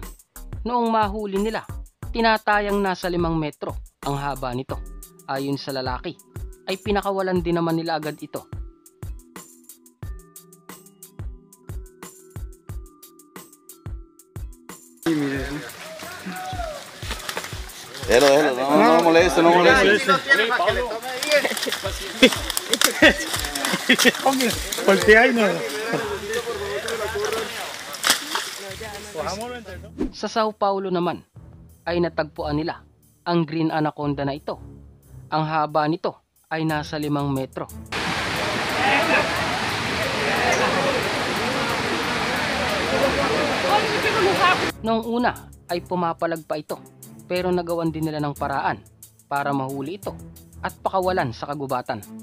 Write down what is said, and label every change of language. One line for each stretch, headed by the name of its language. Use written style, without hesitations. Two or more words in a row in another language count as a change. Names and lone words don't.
Filipino: Noong mahuli nila, tinatayang nasa 5 metro ang haba nito. Ayon sa lalaki, ay pinakawalan din naman nila agad ito.
Spanish: Hello, no moleste, no moleste. Voltea y no.
Filipino: Sa Sao Paulo naman ay natagpuan nila ang
English: green anaconda
Filipino: na ito. Ang haba nito ay nasa 5 metro. Noong una ay pumapalag pa ito, pero nagawan din nila ng paraan para mahuli ito at pakawalan sa kagubatan.